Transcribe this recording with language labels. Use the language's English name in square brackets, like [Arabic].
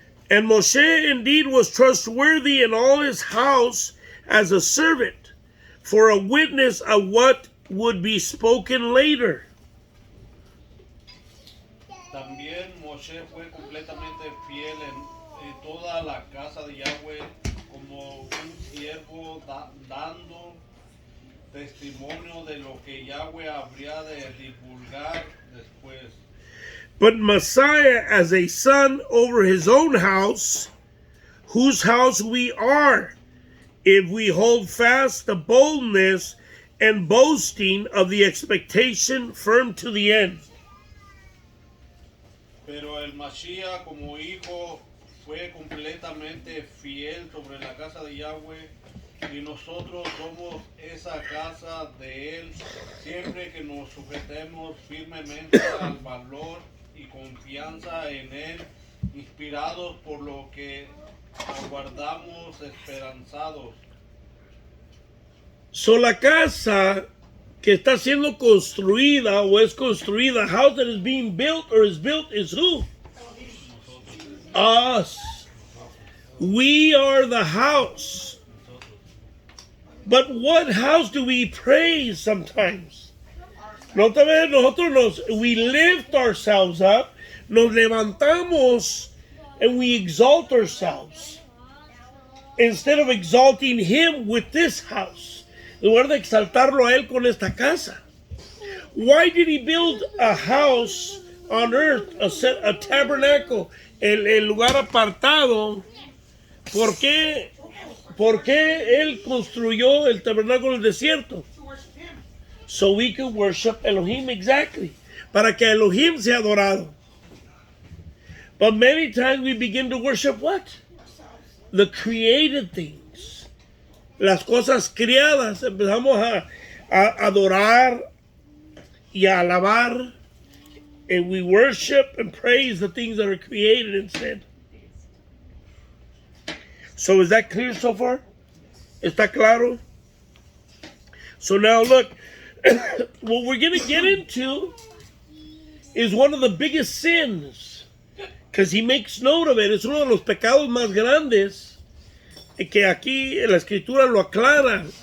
[English] And Moshe indeed was trustworthy in all his house as a servant, for a witness of what would be spoken later. [Spanish] También Moshe fue completamente fiel en toda la casa de Yahweh como un siervo dando testimonio de lo que Yahweh habría de divulgar después. [English] But Messiah as a son over his own house, whose house we are, if we hold fast the boldness and boasting of the expectation firm to the end. [Spanish] Pero el Mashiach como hijo fue completamente fiel sobre la casa de Yahweh, y nosotros somos esa casa de él, siempre que nos sujetemos firmemente al valor y confianza en él, inspirados por lo que aguardamos esperanzados. [English] So [Spanish] la casa que está siendo construida o es construida, [English] house that is being built or is built is who? Us. We are the house. But what house do we praise sometimes? [Spanish] No te ves, [English] we lift ourselves up, [Spanish] nos levantamos, [English] and we exalt ourselves. Instead of exalting him with this house. [Spanish] En lugar de exaltarlo a él con esta casa. [English] Why did he build a house on earth, a tabernacle, [Spanish] el lugar apartado? ¿Por qué él construyó el tabernáculo en el desierto? [English] So we could worship Elohim, exactly. [Spanish] Para que Elohim sea adorado. [English] But many times we begin to worship what? The created things. [Spanish] Las cosas creadas. Empezamos a adorar y a alabar. [English] And we worship and praise the things that are created instead. So is that clear so far? [Spanish] ¿Está claro? [English] So now look, what we're going to get into is one of the biggest sins. Because he makes note of it. [Spanish] Es uno de los pecados más grandes que aquí en la escritura lo aclara.